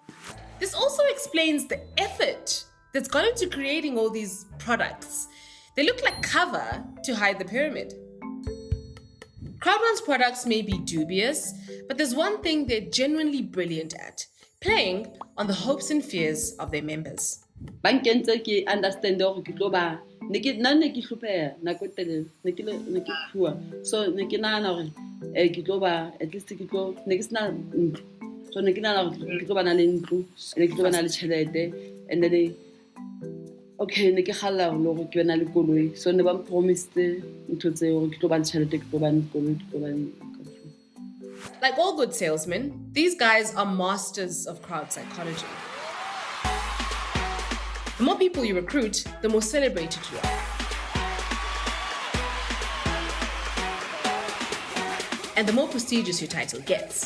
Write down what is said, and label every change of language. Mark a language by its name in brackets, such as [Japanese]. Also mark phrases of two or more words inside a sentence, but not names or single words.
[English] This also explains the effort that's gone into creating all these products. They look like cover to hide the pyramid. Crowd1's products may be dubious, but there's one thing they're genuinely brilliant at, playing on the hopes and fears of their members. [Southern Sotho] Bankeng tse ke understand hore ke tlo ba ne ke hlopeha nako telele ne ke phua so ne ke nahana hore ke tlo ba [English] at least [Southern Sotho] ke tlo ne ke sna ntlo so ne ke nahana hore ke tlo ba na le ntlo ne ke tlo ba na le tjhelete [English] and then okay [Southern Sotho] ne ke khalla hore ke ba na le koloi so ne ba promised ntho tse hore ke tlo ba le tjhelete ke tlo ba le koloi ke tlo ba le. [English] Like all good salesmen, these guys are masters of crowd psychology. The more people you recruit, the more celebrated you are. And the more prestigious your title gets.